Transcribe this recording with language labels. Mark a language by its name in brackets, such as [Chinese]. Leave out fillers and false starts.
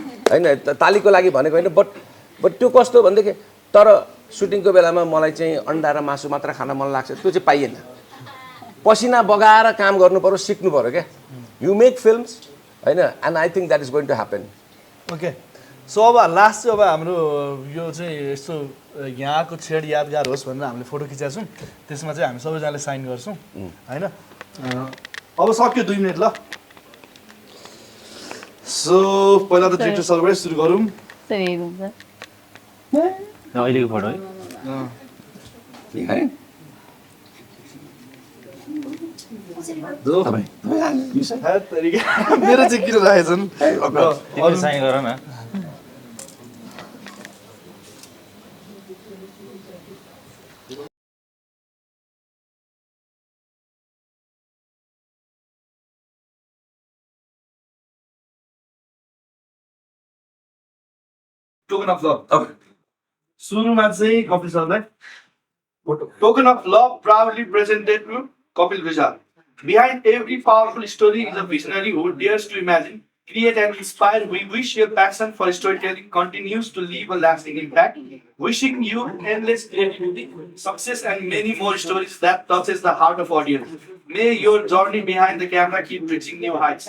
[Nepali] तालीको लागि भनेको हैन, बट त्यो कस्तो भन्देखि तर सुटिङको बेलामा मलाई चाहिँ अन्डा र मासु मात्र खान मन लाग्छ, त्यो चाहिँ पाइएन. पसिना बगाएर काम गर्नु पर्यो, सिक्नु पर्यो के. [English] You make films, and I think that is going to happen. Okay. [Nepali] So अब लास्ट चाहिँ अब हाम्रो यो चाहिँ यस्तो यहाँको छेड यादगार होस् भनेर हामीले फोटो खिचेका छौँ. त्यसमा चाहिँ हामी सबैजनाले साइन गर्छौँ होइन. अब सक्यो 2 मिनट ल. सो पहिला त डिरेक्टर सरबाट सुरु गरौँ. अहिलेको फोटो है. मेरो चाहिँ किन राखेछन् साइन गर न. [English] Token of love. [Nepali] सुरुमा चाहिँ कपिल सरलाई [English] Token of love proudly presented to Kapil Vishal. Behind every powerful story is a visionary who dares to imagine, create and inspire. We wish your passion for storytelling continues to leave a lasting impact. Wishing you endless creativity, success and many more stories that touches the heart of audience. May your journey behind the camera keep reaching new heights.